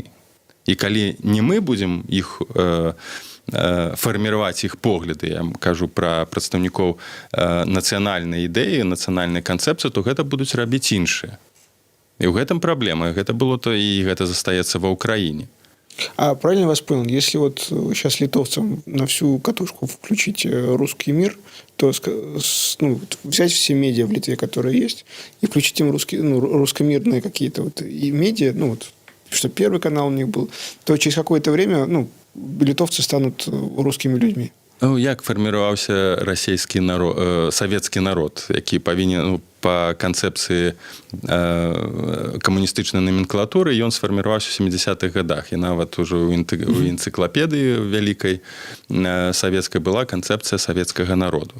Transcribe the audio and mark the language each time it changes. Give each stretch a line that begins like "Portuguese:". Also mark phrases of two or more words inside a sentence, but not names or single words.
Belarusian: І калі не мы будзем іх фарміраваць іх погляды, я кажу пра прадстаўнікоў нацыянальнай ідэі, нацыянальнай канцэпцыі, то гэта будуць рабіць іншыя. І ў гэтым праблема. Гэта было то і гэта застаецца ва ўкраіне.
Russian: А правильно я вас понял, если вот сейчас литовцам на всю катушку включить русский мир, то, ну, взять все медиа в Литве, которые есть, и включить им русскомирные какие-то вот и медиа, ну вот, что Первый канал у них был, то через какое-то время, ну, литовцы станут русскімі людьми.
Belarusian: Ну, як фарміраваўся расійскі народ, савецкі народ, які павінен, ну, па канцэпцыі камуністычнай номенклатуры, ён сфарміраваўся ў 70-х гадах. І нават ужо ў энцыклапедыі вялікай савецкай была канцэпцыя савецкага народу.